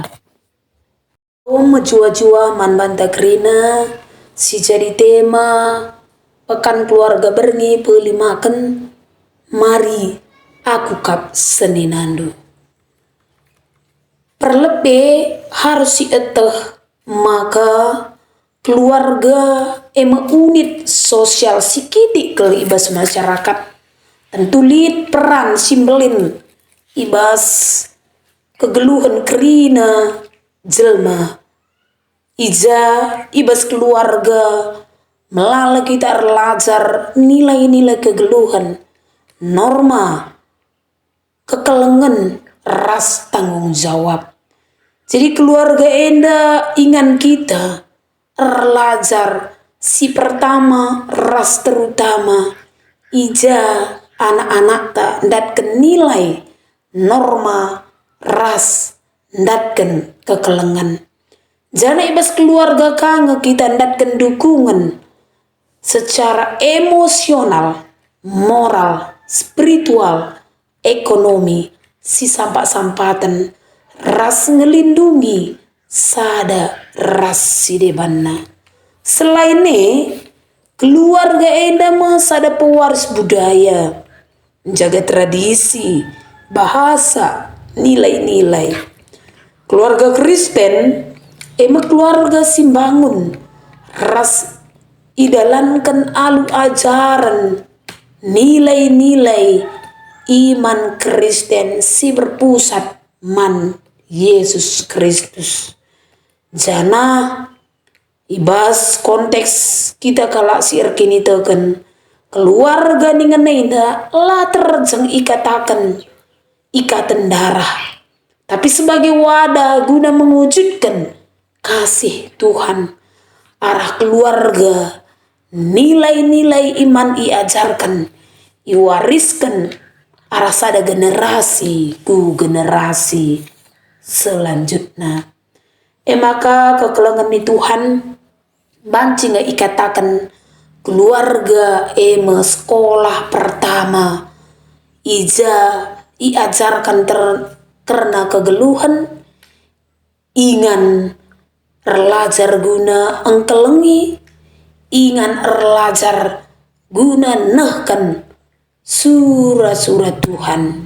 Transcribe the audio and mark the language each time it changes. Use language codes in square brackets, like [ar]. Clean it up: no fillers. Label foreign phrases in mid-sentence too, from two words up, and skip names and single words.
[btx] Menjua-jua man banta krina si jadi tema pekan keluarga berngi pelimakan mari aku kap seninandu. Perlebe harus sieteh maka keluarga unit sosial sikiti ke ibas masyarakat tentu lid peran simbelin ibas kegeluhan kerina jelma ija ibas keluarga melala kita belajar nilai-nilai kegeluhan norma kekelengan ras tanggung jawab. Jadi keluarga enda ingan kita belajar si pertama ras terutama ija anak-anak tak ndatken nilai norma ras ndatken kekelengan. Jana ibas keluarga kanga kita ndatken [id] dukungan secara emosional, moral, spiritual, ekonomi, [btx] si sampak-sampatan ras ngelindungi sada ras si debanna. Selain keluarga enda sada pewaris budaya [id] menjaga tradisi, bahasa, nilai-nilai. [btx] Keluarga Kristen emang keluarga simbangun ras idalankan alu ajaran nilai-nilai iman Kristen si berpusat man Yesus Kristus. Jana ibas konteks kita kalak siar kini teken keluarga ningan nenda lah terjeng ikatan darah, [id] tapi sebagai wadah guna mewujudkan kasih Tuhan [btx] arah keluarga, nilai-nilai iman iajarkan, iwariskan arah sada generasi ku generasi selanjutnya. Maka kekelengan ni Tuhan banci nga ikatakan keluarga sekolah pertama iajarkan karena kegeluhan ingan erlajar guna engkelengi, ingan erlajar guna nehkan surat-surat Tuhan.